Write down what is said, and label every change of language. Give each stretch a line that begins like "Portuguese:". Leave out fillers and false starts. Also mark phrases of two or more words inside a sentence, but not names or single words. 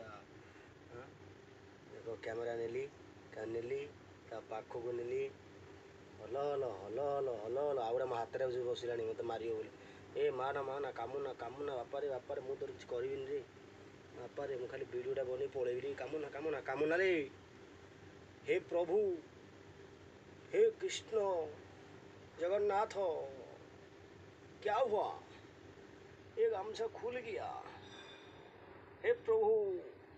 Odia: ଦେଖ କ୍ୟାମେରା ନେଲି ତା ପାଖକୁ ନେଲି, ହଲ ହଲ ହଲ ହଲ ହଲ ହଲ। ଆଉ ଗୋଟେ ମୋ ହାତରେ ବସିଲାଣି ମୋତେ ମାରିବ ବୋଲି। ଏ ମାନା କାମୁନା ବାପାରେ ମୁଁ ତୋର କିଛି କରିବିନି ରେ ବାପାରେ, ମୁଁ ଖାଲି ଭିଡ଼ିଓଟା ବନେଇ ପଳେଇବି। କାମୁନା ରେ।
Hindi: हे प्रभु, हे कृष्ण जगन्नाथ, क्या हुआ? एक गामछा खुल गया। हे प्रभु।